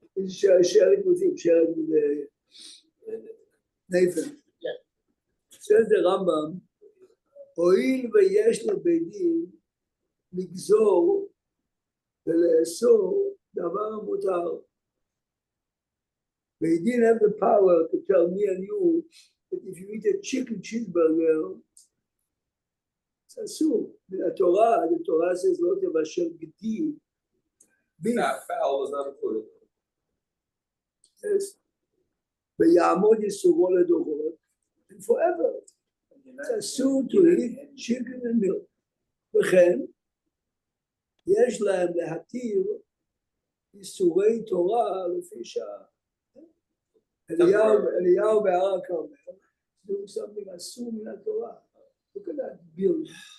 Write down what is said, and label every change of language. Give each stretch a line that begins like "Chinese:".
English: Share it with him, share it with Nathan. Yeah.
Hebrew: Says the Rambam, הואיל ויש לבית דין לגזור ולאסור דבר מותר.
English: Beit Din have the power to tell me and you that if you eat a chicken cheeseburger, it's asur. The Torah says,
Hebrew: לא תבשל גדי.
English: Beef. Fowl was not included. Yes.
Hebrew: ויעמוד איסורו לדורות,
English: and forever. It's asur to eat chicken and milk.
Hebrew: וכן, יש להם להתיר איסורי תורה לפי שעה. אליהו בהר הכרמל,
English: doing something
Hebrew: אסור מן התורה.
English: Look at that build.